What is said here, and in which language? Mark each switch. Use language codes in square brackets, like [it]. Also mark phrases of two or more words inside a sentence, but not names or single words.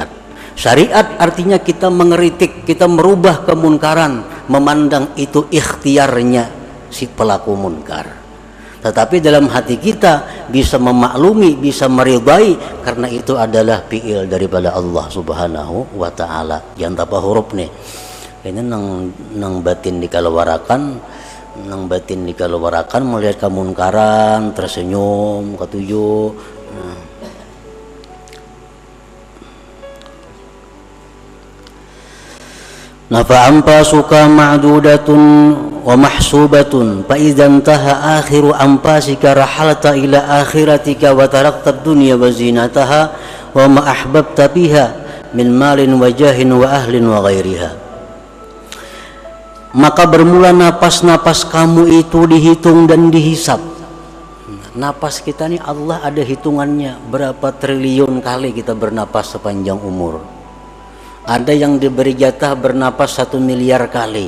[id] Syariat artinya kita mengeritik, kita merubah kemunkaran, memandang itu ikhtiarnya si pelaku munkar. Tetapi dalam hati kita bisa memaklumi, bisa meridai, karena itu adalah fi'il daripada Allah Subhanahu wa ta'ala. [bjn] Yang tapa huruf nih, ini nang batin dikalawarakan, nang batin dikalawarakan melihat kemunkaran, tersenyum, ketujuh. [ar] Nah, فأنفاسك معدودة ومحسوبة فإذا انتهى آخر أنفاسك رحلت إلى آخرتك وتركت الدنيا وزينتها وما أحببت بها من مال وجاه وأهل وغيرها. [id] Maka bermula napas-napas kamu itu dihitung dan dihisap. Napas kita nih Allah ada hitungannya, berapa triliun kali kita bernapas sepanjang umur. Ada yang diberi jatah bernapas 1 miliar kali.